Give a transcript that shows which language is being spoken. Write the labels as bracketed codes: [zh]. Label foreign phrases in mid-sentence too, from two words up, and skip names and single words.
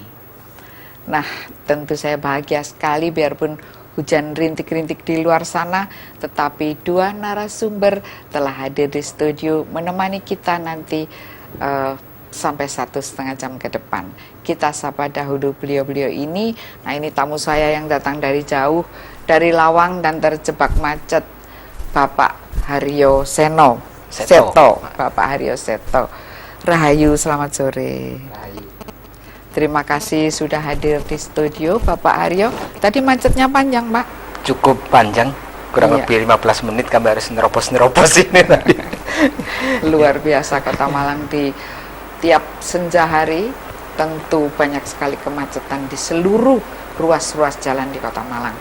[id] Nah, tentu saya bahagia sekali biarpun hujan rintik-rintik di luar sana, tetapi dua narasumber telah hadir di studio menemani kita nanti sampai 1,5 jam ke depan. Kita sapa dahulu beliau-beliau ini. Nah, ini tamu saya yang datang dari jauh, dari Lawang dan terjebak macet, Bapak Haryo Seto. Bapak Haryo Seto. Rahayu, selamat sore. Rahayu. Terima kasih sudah hadir di studio, Bapak Haryo. Tadi macetnya panjang, Pak? Cukup panjang, kurang lebih 15 menit kami harus nerobos ini tadi. Luar biasa Kota Malang di tiap senja hari, tentu banyak sekali kemacetan di seluruh ruas-ruas jalan di Kota Malang.